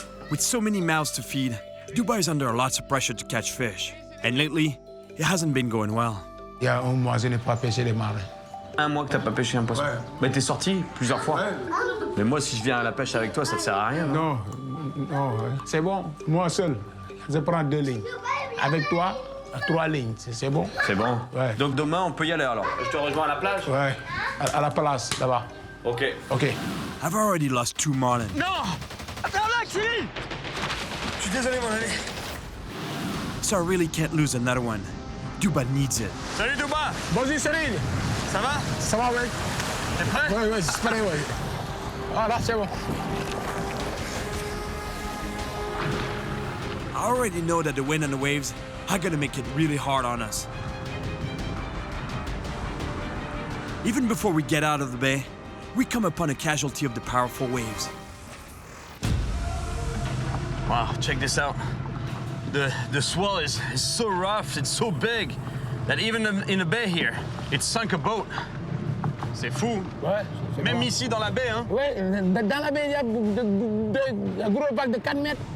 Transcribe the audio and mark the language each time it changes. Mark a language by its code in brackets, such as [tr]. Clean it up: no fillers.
[en] With so many mouths to feed, Duba is under lots of pressure to catch fish. And lately, it hasn't been going well. [fr] Il y a un mois, je n'ai pas pêché les marlins. Un mois que t'as pas pêché un poisson? Ouais. Mais t'es sorti plusieurs fois? Ouais. Mais moi, si je viens à la pêche avec toi, ça te sert à rien, non? Non, c'est bon. Moi seul, je prends 2 lignes. Avec toi, 3 lignes. C'est bon? C'est bon? Ouais. Donc demain, on peut y aller alors? Je te rejoins à la plage? Ouais, à la place, là-bas. OK. [en] I've already lost 2 marlin. [fr] Non! Attends là, Cyril! Je suis désolé, mon ami. [en] So I really can't lose another one. Duba needs it. [fr] Salut, Duba! Bonjour, Cyril. Ça va? Ça va, oui? T'es prêt? Oui, c'est prêt, oui. Ah, là, c'est bon. [en] I already know that the wind and the waves are gonna make it really hard on us. Even before we get out of the bay, we come upon a casualty of the powerful waves. Wow, check this out. The swell is so rough, it's so big, that even in the bay here, it sunk a boat. [fr] C'est fou. Ouais. Même ici, dans la baie, hein? Oui, dans la baie, il y a un gros vague de 4 mètres.